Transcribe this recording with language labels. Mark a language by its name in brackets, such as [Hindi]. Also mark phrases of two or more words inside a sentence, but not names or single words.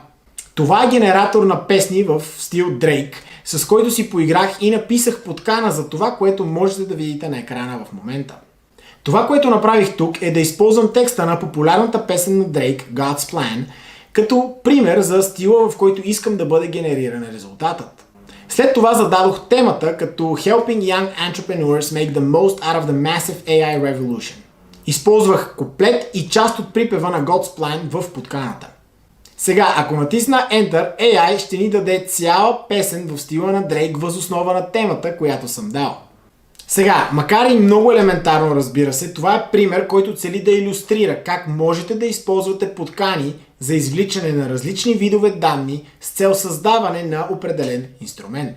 [Bulgarian] Това е генератор на песни в стил Drake, с който си поиграх и написах подкана за това, което можете да видите на екрана в момента. Това, което направих тук, е да използвам текста на популярната песен на Drake, God's Plan, като пример за стила, в който искам да бъде генериран резултатът. След това зададох темата като [English] Helping Young Entrepreneurs Make the Most Out of the Massive AI Revolution. [Bulgarian] Използвах куплет и част от припева на God's Plan в подканата. Сега, ако натисна Enter, AI ще ни даде цяла песен в стила на Drake въз основа на темата, която съм дал. Сега, макар и много елементарно, разбира се, това е пример, който цели да илюстрира как можете да използвате подкани за извличане на различни видове данни с цел създаване на определен инструмент.